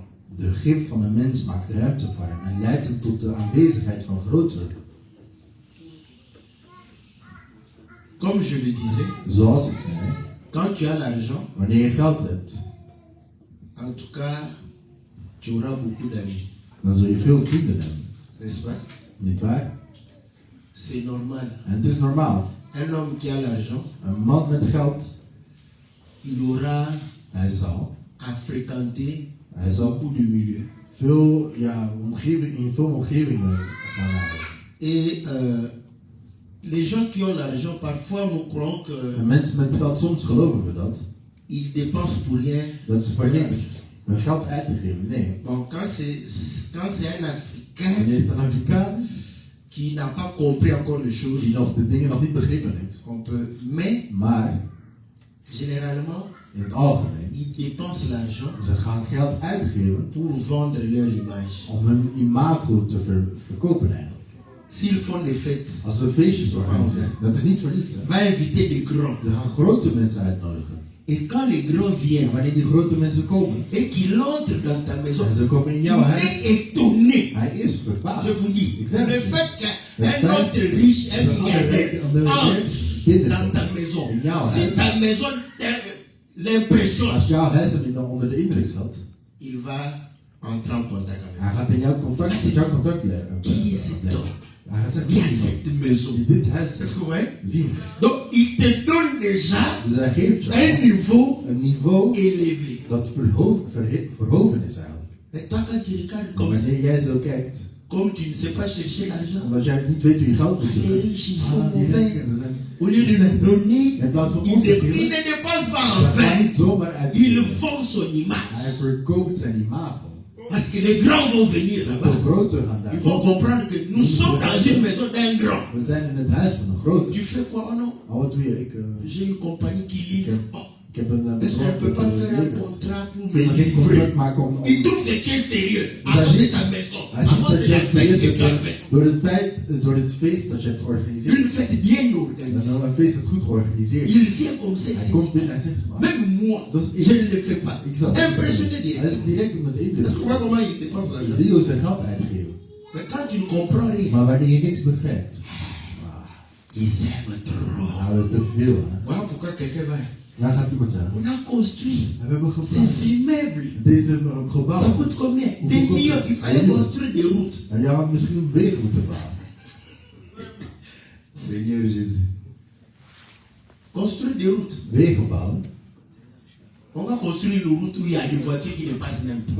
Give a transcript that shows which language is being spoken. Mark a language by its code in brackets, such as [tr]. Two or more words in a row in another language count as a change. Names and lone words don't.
[nl] De gift van een mens maakt ruimte voor hem en leidt hem tot de aanwezigheid van grotere. [fr] Comme je le disais, [nl] Zoals ik zei, [fr] quand tu as l'argent, [nl] wanneer je geld hebt, [fr] en tout cas, tu auras beaucoup d'amis. [nl] dan zul je veel vrienden hebben. [fr] N'est-ce pas? [nl] Niet waar? [fr] C'est normal. [nl] En het is normaal. [fr] Un homme qui a l'argent, [nl] Een man met geld, [fr] il aura [nl] hij zal [fr] à fréquenter [nl] Hij zal [fr] beaucoup de milieux. [nl] veel, in veel omgevingen gaan hebben. [fr] Et les gens qui ont l'argent, parfois nous croyons [nl] En mensen met geld, soms geloven we dat, [fr] qu'ils dépensent pour rien. [nl] dat ze voor niks hun geld uitgeven. Nee. [fr] Bon, quand c'est un Africain [nl] Wanneer het een Afrikaan is, [fr] qui n'a pas compris encore les choses, [nl] die nog de dingen nog niet begrepen heeft, [fr] on peut. Mais [nl] maar [fr] généralement, [nl] in het algemeen, [fr] ils dépensent l'argent [nl] ze gaan geld uitgeven [fr] pour vendre leur image. [nl] om hun imago te verkopen eigenlijk. [fr] S'ils font des fêtes, [nl] Als we feestjes organiseren, dat is niet voor niets. Hè. [fr] va inviter des grands. [nl] Ze gaan grote mensen uitnodigen. [fr] Et quand les grands [nl] En [fr] viennent [nl] wanneer die grote mensen komen, [fr] et qu'ils entrent dans ta maison, [nl] en ze komen in [fr] il [nl] jouw [fr] est [nl] huis, [fr] étonné. [nl] hij is verbaasd. [fr] Je vous dis, [nl] Exact. [fr] le fait qu'un Le fait autre riche, un que un milliardaire, autre entre dans ta maison, [nl] in jouw [fr] si [nl] huis, [fr] ta maison l'impression, [nl] als jouw huis hem dan onder de indruk zat, [fr] il va entrer en contact avec [nl] hij gaat in jouw contact, met jouw contact leggen. [fr] Qui est cet homme? [nl] Hij gaat zeggen, [fr] Qui a [nl] wie is iemand [fr] cette maison? [nl] die dit huis [fr] Est-ce que vous voyez? [nl] zien. [fr] Donc, il te donne déjà [nl] Dus hij geeft [fr] un [nl] jou [fr] niveau [nl] een niveau [fr] élevé. [nl] dat verhogen is eigenlijk. [fr] Mais toi, quand tu regardes [nl] Maar [fr] comme ça, [nl] wanneer jij zo kijkt, [fr] comme tu ne sais pas chercher l'argent, [nl] omdat jij niet weet hoe je geld moet [fr] les [nl] doen. [fr] riches, ils sont [nl] Die [fr] mauvais. [nl] rijken, ze zijn [fr] Au lieu de nous donner, [nl] in plaats van [fr] il [nl] ons te [fr] ne [nl] geven, [fr] dépense pas [nl] dat [fr] en [nl] gaat [fr] vain. [nl] niet zomaar uit. [fr] Il vend son image. [nl] Hij verkoopt zijn imago. [fr] Parce que les grands vont venir [nl] De [fr] là-bas. [nl] grote gaan [fr] Il [nl] daar. [fr] faut comprendre que nous sommes dans une maison d'un grand. [nl] We zijn in het huis van een grote. [fr] Tu fais quoi? Oh non, [nl] Maar wat doe je? [fr] j'ai une compagnie qui livre. [nl] Oh, Ik heb een [fr] est-ce qu'on ne peut pas faire un [nl] bedrijf. [fr] contrat pour [nl] Ik [fr] me [nl] kan geen [fr] livrer? [nl] contract maken om... [fr] Il trouve que tu es sérieux. À [nl] Dat [fr] cause de [nl] niet- [fr] ta maison. [nl] Hij [fr] À [nl] ziet [fr] cause [nl] dat [fr] de [nl] jij [fr] la fête [nl] serieus [fr] que tu as [nl] bent [fr] faite. [nl] door het feest dat je hebt georganiseerd. [fr] Une fête bien [nl] Dat [fr] organisée. [nl] is een feest dat goed georganiseerd is. [fr] Il vient comme ça. [nl] Hij [fr] il [nl] komt dit, binnen en zegt, maar, [fr] même moi, [nl] Dat is- [fr] je ne le fais pas. [nl] ik zat [fr] Impressionné [nl] Hij [fr] direct. [nl] is direct onder de indruk. [fr] Est-ce que vous voyez comment il dépense [nl] Je [fr] l'argent? [nl] zie hoe ze geld uitgeven. [fr] Mais quand tu ne comprends rien, [nl] Maar wanneer je niks begrijpt, [fr] ils aiment trop. [nl] houden we te veel. Hè? [fr] Voilà pourquoi quelqu'un va. [nl] Dan gaat iemand zeggen, [fr] On a construit [nl] we hebben [fr] ces [nl] gebouwd. [fr] immeubles. [nl] Deze [fr] Ça [nl] gebouw. [fr] coûte combien? [nl] Hoeveel [fr] Des [nl] kost [fr] millions. [nl] het? [fr] Il fallait construire des routes. [nl] En jij had misschien een wegen moeten bouwen. [fr] Seigneur Jésus. Construire des routes. [nl] Wegen bouwen. [fr] On va construire une route où il y a des voitures qui ne passent même pas.